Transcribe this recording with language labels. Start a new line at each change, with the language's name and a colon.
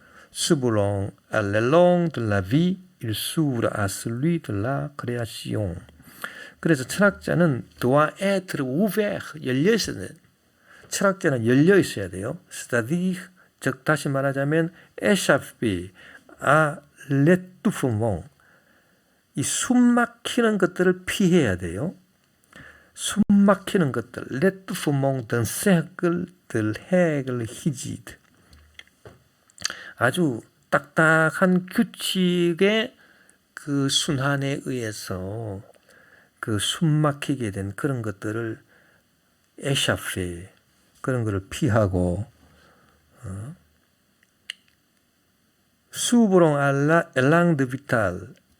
French: S'ouvrant à l'élan de la vie, il s'ouvre à celui de la création.
Korean: 그래서 철학자는
French: doit être ouvert,
Korean: 열려 있어야 돼요. 철학자는 열려 있어야 돼요.
French: c'est-à-dire,
Korean: 즉 다시 말하자면
French: échapper à l'étouffement,
Korean: 이 숨막히는 것들을 피해야 돼요. 숨막히는 것들,
French: l'étouffement d'un cercle de règles rigides.
Korean: 아주 딱딱한 규칙의 그 순환에 의해서 그 숨막히게 된 그런 것들을
French: échapper,
Korean: 그런 것을 피하고,
French: s'ouvrant à l'élan de vital,